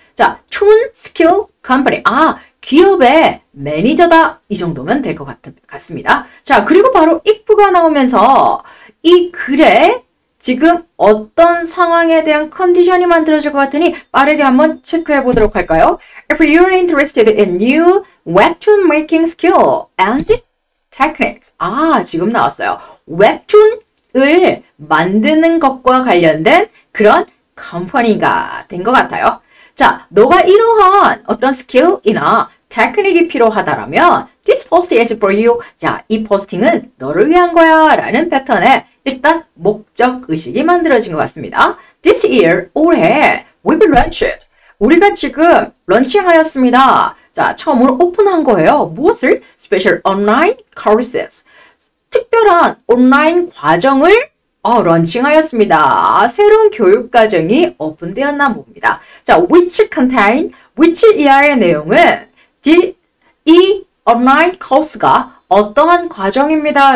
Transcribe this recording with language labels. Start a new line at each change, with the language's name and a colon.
Korean: 자, Tune Skill Company. 기업의 매니저다. 이 정도면 될 것 같습니다. 자, 그리고 바로 if가 나오면서 이 글에 지금 어떤 상황에 대한 컨디션이 만들어질 것 같으니 빠르게 한번 체크해 보도록 할까요?
English: If you're interested in new webtoon making skill and techniques.
Korean: 지금 나왔어요. 웹툰을 만드는 것과 관련된 그런 컴퍼니가 된 것 같아요. 자, 너가 이러한 어떤 스킬이나 테크닉이 필요하다라면
English: This post is for you.
Korean: 자, 이 포스팅은 너를 위한 거야 라는 패턴에 일단 목적의식이 만들어진 것 같습니다.
English: This year,
Korean: 올해
English: we've launched.
Korean: 우리가 지금 런칭하였습니다. 자, 처음으로 오픈한 거예요. 무엇을?
English: Special online courses.
Korean: 특별한 온라인 과정을 런칭하였습니다. 새로운 교육과정이 오픈되었나 봅니다. 자,
English: which contain, which
Korean: 이하의 내용은 이 온라인 코스가 어떠한 과정입니다.